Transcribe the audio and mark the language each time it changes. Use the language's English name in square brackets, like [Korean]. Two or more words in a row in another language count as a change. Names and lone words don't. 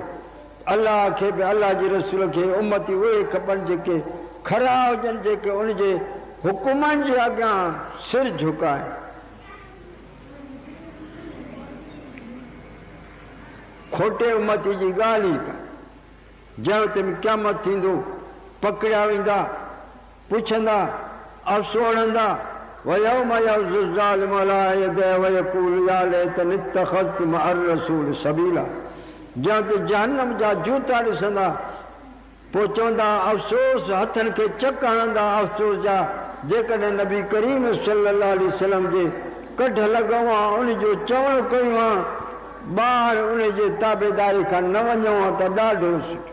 [Sindhi] अल्लाह खे बि अल्लाह जे रसूल खे उम्मती उहे खपनि जेके खरा हुजनि, जेके उन जे हुकुमनि जे अॻियां सिर झुकाए। खोटे उम्मती जी ॻाल्हि ई कान्हे। जंहिं ते क़यामत थींदो पकड़िया वेंदा, पुछंदा, अफ़सो हणंदा, [Arabic] ويوم يعض الظالم على يديه ويقول يا ليتني اتخذت مع الرسول سبيلا. [Sindhi] जंहिं ते जहन्नम जा जूता ॾिसंदा, पोइ चवंदा अफ़सोस, हथनि खे चक हणंदा अफ़सोस जा, जेकॾहिं नबी करीम [Arabic] صلى الله عليه وسلم [Sindhi] जे कढ लॻूं हा, उन जो चवण कयूं हा, ॿाहिरि उन जे ताबेदारी खां न वञूं हा त ॾाढो सुठो।